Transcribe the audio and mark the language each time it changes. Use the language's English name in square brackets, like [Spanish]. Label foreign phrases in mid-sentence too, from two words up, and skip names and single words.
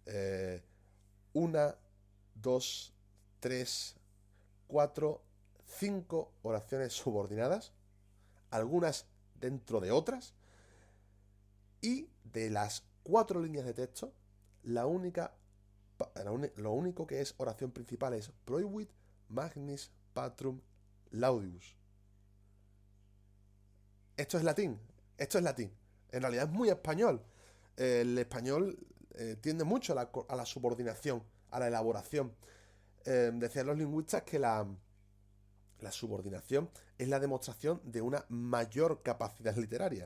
[Spanish] 1, 2, 3, 4, 5 oraciones subordinadas, algunas dentro de otras, y de las 4 líneas de texto, lo único que es oración principal es [Latin] Proivit magnis patrum laudibus. [Spanish] Esto es latín. Esto es latín. En realidad es muy español. El español tiende mucho a la subordinación, a la elaboración. Decían los lingüistas que la subordinación es la demostración de una mayor capacidad literaria.